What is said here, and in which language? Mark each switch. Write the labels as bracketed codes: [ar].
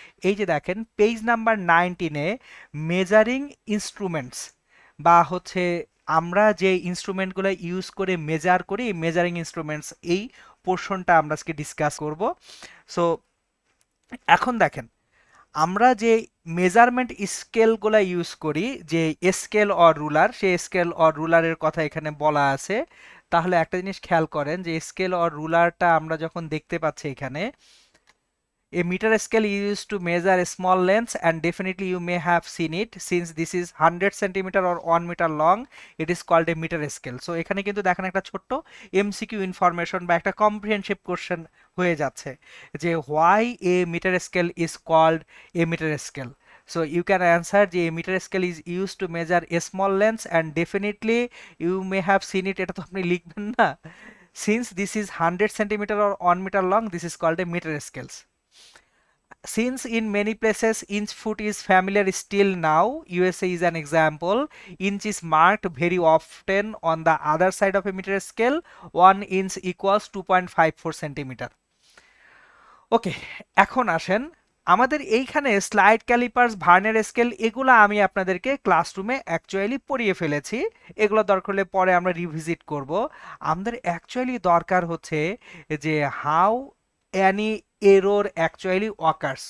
[bn] এই যে দেখেন পেজ নাম্বার 19-এ মেজারিং ইনস্ট্রুমেন্টস, বা আমরা যে ইনস্ট্রুমেন্টগুলো ইউজ করে মেজার করি, মেজারিং ইনস্ট্রুমেন্টস, এই পোর্শনটা আমরা আজকে ডিসকাস করব। সো এখন দেখেন, আমরা যে মেজারমেন্ট স্কেলগুলো ইউজ করি, যে স্কেল অর রুলার, সেই স্কেল অর রুলারের কথা এখানে বলা আছে। তাহলে একটা জিনিস খেয়াল করেন যে স্কেল অর রুলারটা আমরা যখন দেখতে পাচ্ছি এখানে, [en] a meter scale is used to measure small lengths, and definitely you may have seen it. Since this is 100 centimeter or 1 meter long, it is called a meter scale. So [bn] এখানে কিন্তু দেখেন একটা ছোট্ট এমসিকিউ ইনফরমেশন বা একটা comprehensive question হয়ে যাচ্ছে যে [en] why a meter scale is called a meter scale. So you can answer যে a meter scale is used to measure a small lengths, and definitely you may have seen it. [bn] এটা তো আপনি লিখবেন না। [en] Since this is 100 centimeter or 1 meter long, this is called a meter scales. Since in many places inch foot is familiar still now, USA is an example. Inch is marked very often on the other side of a meter scale. 1 inch equals 2.54 centimeter. [bn] ওকে, এখন আসেন আমাদের এইখানে slide callipers, vernier scale, এগুলো আমি আপনাদেরকে ক্লাসরুমে actually পড়িয়ে ফেলেছি। এগুলো দরকার হলে পরে আমরা রিভিজিট করব। আমাদের অ্যাকচুয়ালি দরকার হচ্ছে যে [en] How any error actually occurs.